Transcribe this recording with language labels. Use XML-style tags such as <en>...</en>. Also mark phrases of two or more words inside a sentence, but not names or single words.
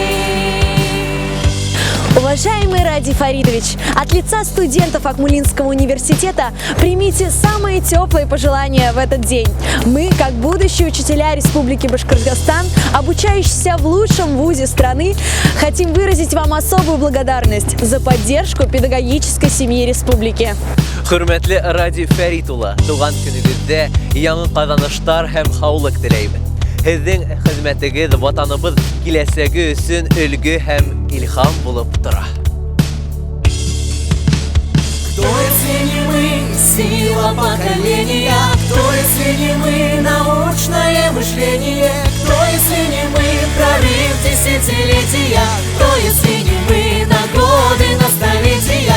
<ru>Уважаемый Ради Фаридович, от лица студентов Акмулинского университета примите самые теплые пожелания в этот день. Мы, как будущие учителя Республики Башкортостан, обучающиеся в лучшем вузе страны, хотим выразить вам особую благодарность за поддержку педагогической семьи республики.</ru> <tt>Hürmetli Ради Фәрит-улы, туган көнегездә яңа казанышлар һәм саулык теләймен. Сезнең хезмәтегез ватаныбыз киләчәге өчен өлге һәм илһам булып тора.</tt> <ru>Кто, если не мы, сила поколения? Кто, если не мы, научное мышление? Кто, если не мы, прорыв десятилетия? Кто, если не мы, на годы, на столетия?</ru>